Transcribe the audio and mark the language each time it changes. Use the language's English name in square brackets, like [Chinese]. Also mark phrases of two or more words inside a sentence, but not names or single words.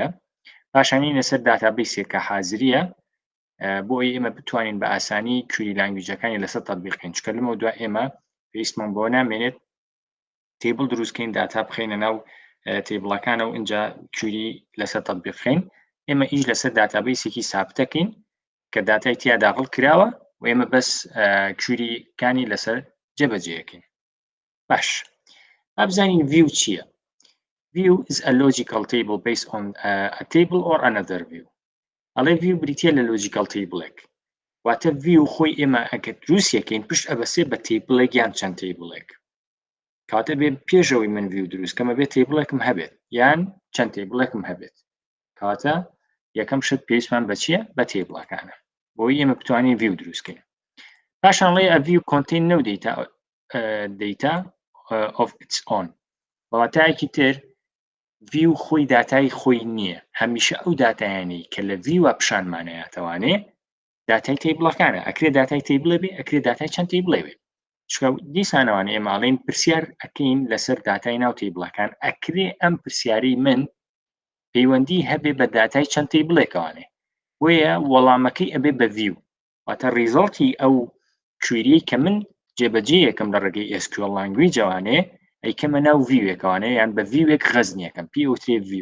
[Central Kurdish] پاشانی لەسەر داتابەیسێک کە حازریە بۆ ئێمە بتوانین بە ئاسانی [English] query languages [Central Kurdish] لەسەر تەطبیقکەین، چکە لەمەوە دوای ئێمە پێویستمان بۆ نامێنێت تێبڵ دروستکەین، داتا بخەینە ناو تێبڵەکانە و اینجا کوێری لەسەر تەطبیق بخەین. ئێمە ئیش لەسەر داتابەیسێکی سابتەکەین کە داتای تیا داخڵ کراوە و ئێمە بەس کوێریەکانی لەسەر جێبەجێەکەین. باش، ئابزانین ڤیو چییە؟ [English] View is a logical table based on a table or another view. [Central Kurdish] ئەڵێ ڤیو بریتیە لە [English] logical table, [Central Kurdish] واتە ڤیو خۆی ئێمە ئەگەر دروستیەکەین پشت ئەبەسێ بە تێبڵێک یان چەند تێبڵێک. کاتە بێ پێشەوەی من ڤیو دروستکەمە بێت تێبڵێکم هەبێت یان چەند تێبڵێکم هەبێت، کاتە یەکەم شت پێویستمان بە چییە؟ بە تێبڵەکانە، بۆی ئێمە بتوانین ڤیو دروستکەین. پاشان ڵێ [English] a view contain no data of its own. [Central Kurdish] بەواتایەکی تر ڤیو خۆی داتای خۆی نییە، هەمیشە ئەو داتایانی کە لە ڤیوە پیشانمانەیەتەوانێ داتای تێبڵەکانە. ئەکرێ داتای تێبڵێ بێ، ئەکرێ داتای چەند تێبڵێ بێ، چکە دیسانەوانێ ئێماڵین پرسیار ئەکەین لەسەر داتای ناو تێبڵەکان، ئەکرێ ئەم پرسیارەی من پەیوەندی هەبێ بە داتای چەند تێبڵێکەوانێ، وەیە وەڵامەکەی ئەبێ بە ڤیو، واتە ریزڵتی ئەو کوێریەی کە من جێبەجێ یەکەم لە ڕێگەی SQL لانگویجەوانێ ئەیکەمە ناو ڤیوێکەوانێ یان بە ڤیوێک غەزنیەکەم، پێوترێ ڤیو.